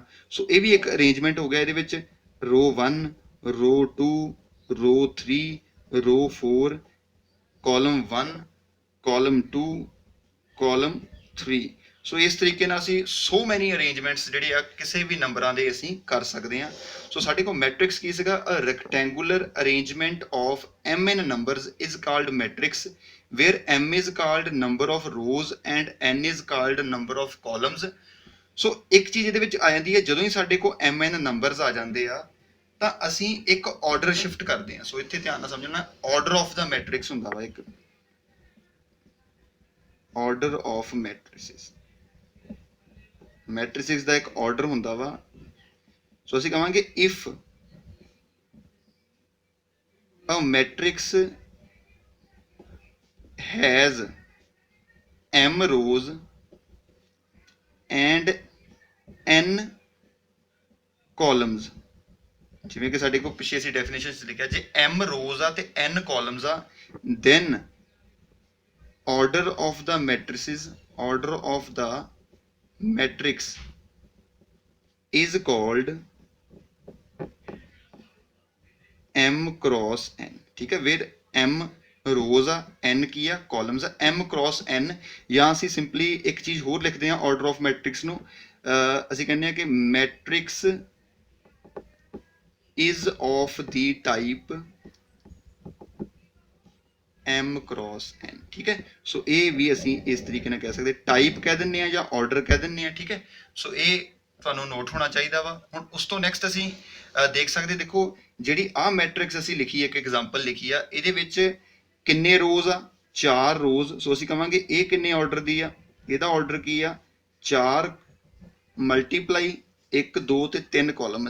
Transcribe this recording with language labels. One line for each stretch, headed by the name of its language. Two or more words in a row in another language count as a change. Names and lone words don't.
Punjabi: ਸੋ ਇਹ ਵੀ ਇੱਕ ਅਰੇਂਜਮੈਂਟ ਹੋ ਗਿਆ। ਇਹਦੇ ਵਿੱਚ ਰੋ 1, ਰੋ 2, ਰੋ 3, ਰੋ 4, ਕਾਲਮ 1, ਕਾਲਮ 2, ਕਾਲਮ 3। ਸੋ ਇਸ ਤਰੀਕੇ ਨਾਲ ਅਸੀਂ
English: so many arrangements
Punjabi: ਜਿਹੜੇ ਆ ਕਿਸੇ ਵੀ ਨੰਬਰਾਂ ਦੇ ਅਸੀਂ ਕਰ ਸਕਦੇ ਹਾਂ। ਸੋ ਸਾਡੇ ਕੋਲ ਮੈਟ੍ਰਿਕਸ ਕੀ ਸੀਗਾ,
English: a rectangular arrangement of MN numbers is called matrix where M is called number of rows and N is called number of columns।
Punjabi: ਸੋ ਇੱਕ ਚੀਜ਼ ਇਹਦੇ ਵਿੱਚ ਆ ਜਾਂਦੀ ਹੈ, ਜਦੋਂ ਹੀ ਸਾਡੇ ਕੋਲ MN ਨੰਬਰਸ ਆ ਜਾਂਦੇ ਆ ਤਾਂ ਅਸੀਂ ਇੱਕ
English: order shift
Punjabi: ਕਰਦੇ ਹਾਂ। ਸੋ ਇੱਥੇ ਧਿਆਨ ਨਾਲ ਸਮਝਣਾ,
English: order of the matrix
Punjabi: ਹੁੰਦਾ ਵਾ ਇੱਕ,
English: order of matrices,
Punjabi: ਮੈਟ੍ਰਿਸਿਸ ਦਾ ਇੱਕ ਆਰਡਰ ਹੁੰਦਾ ਵਾ। ਸੋ ਅਸੀਂ ਕਹਾਂਗੇ
English: if a matrix has M rows and n columns.
Punjabi: ਜਿਵੇਂ ਕਿ ਸਾਡੇ ਕੋਲ ਪਿੱਛੇ ਅਸੀਂ ਡੈਫੀਨੇਸ਼ਨ 'ਚ ਲਿਖਿਆ ਜੇ m ਰੋਜ਼ ਆ ਤੇ n ਕਾਲਮਸ ਆ,
English: then order of the matrix is called m cross n।
Punjabi: ਠੀਕ ਹੈ, ਫਿਰ m ਰੋਜ਼ ਆ, n ਕੀ ਆ ਕਾਲਮਸ ਆ, m ਕ੍ਰਾਸ n। ਜਾਂ ਅਸੀਂ ਸਿੰਪਲੀ ਇੱਕ ਚੀਜ਼ ਹੋਰ ਲਿਖਦੇ ਹਾਂ
English: order of matrix
Punjabi: ਨੂੰ, ਅਸੀਂ ਕਹਿੰਦੇ ਹਾਂ ਕਿ ਮੈਟ੍ਰਿਕਸ
English: is of the type m cross n।
Hindi: ठीक है, सो ये भी
Punjabi: ਅਸੀਂ ਇਸ ਤਰੀਕੇ ਨਾਲ ਕਹਿ ਸਕਦੇ, ਟਾਈਪ ਕਹਿ ਦਿੰਦੇ ਆ ਜਾਂ ਆਰਡਰ ਕਹਿ ਦਿੰਦੇ ਆ। ਠੀਕ ਹੈ, ਸੋ ਇਹ ਤੁਹਾਨੂੰ ਨੋਟ ਹੋਣਾ ਚਾਹੀਦਾ ਵਾ। ਹੁਣ ਉਸ ਤੋਂ ਨੈਕਸਟ ਅਸੀਂ ਦੇਖ ਸਕਦੇ, ਦੇਖੋ ਜਿਹੜੀ ਆ ਮੈਟ੍ਰਿਕਸ ਅਸੀਂ ਲਿਖੀ, ਇੱਕ ਐਗਜ਼ਾਮਪਲ ਲਿਖੀ ਆ, ਇਹਦੇ ਵਿੱਚ ਕਿੰਨੇ ਰੋਜ਼ ਆ, 4 ਰੋਜ਼। ਸੋ ਅਸੀਂ ਕਵਾਂਗੇ ਇਹ ਕਿੰਨੇ ਆਰਡਰ ਦੀ ਆ, ਇਹਦਾ ਆਰਡਰ ਕੀ ਆ, 4 ਮਲਟੀਪਲਾਈ 1 2 ਤੇ 3 ਕਾਲਮ।